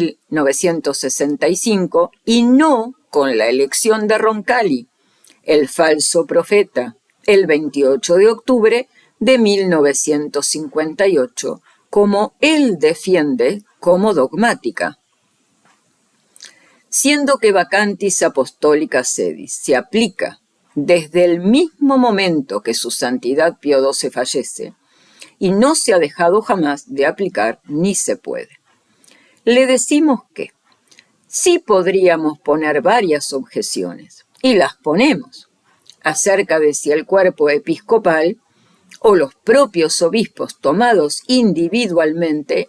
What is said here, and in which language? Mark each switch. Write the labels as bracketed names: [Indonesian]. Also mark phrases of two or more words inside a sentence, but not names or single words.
[Spanish] 1965 y no con la elección de Roncalli, el falso profeta, el 28 de octubre de 1958, como él defiende como dogmática. Siendo que [Latin] vacantis apostolica sedis [Spanish] se aplica desde el mismo momento que su santidad Pío XII fallece, y no se ha dejado jamás de aplicar ni se puede. Le decimos que sí podríamos poner varias objeciones, y las ponemos, acerca de si el cuerpo episcopal o los propios obispos tomados individualmente